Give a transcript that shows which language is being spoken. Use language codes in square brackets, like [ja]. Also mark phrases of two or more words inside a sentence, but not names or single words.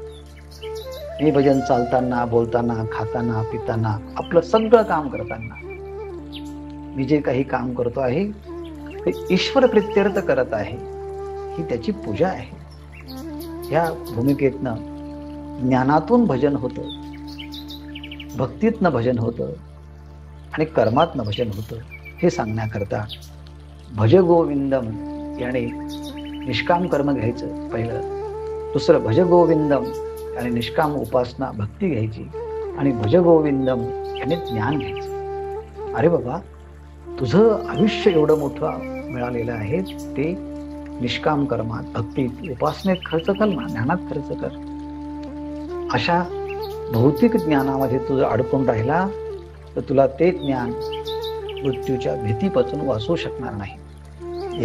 [mr] हे भजन चालताना, बोलताना, खाताना, पिताना, आपलं सगळं काम करताना मी जे काही काम करतो आहे ते ईश्वर प्रित्यर्थ करत आहे, ही त्याची पूजा आहे. ह्या भूमिकेतनं ज्ञानातून भजन होतं, भक्तीतनं भजन होतं आणि कर्मातनं भजन होतं, हे सांगण्याकरता भज गोविंदम याने निष्काम कर्म घ्यायचं पहिलं, दुसरं भज गोविंदम याने निष्काम उपासना भक्ती घ्यायची आणि भज गोविंदम याने ज्ञान घ्यायचं. अरे बाबा, तुझं आयुष्य एवढं मोठं मिळालेलं आहे, ते निष्काम कर्मात, भक्तीत, उपासनेत खर्च कर ना, ज्ञानात खर्च कर. अशा भौतिक ज्ञानामध्ये तुझं अडकून राहिला तर तुला ते ज्ञान मृत्यूच्या भीतीपासून वाचवू शकणार नाही.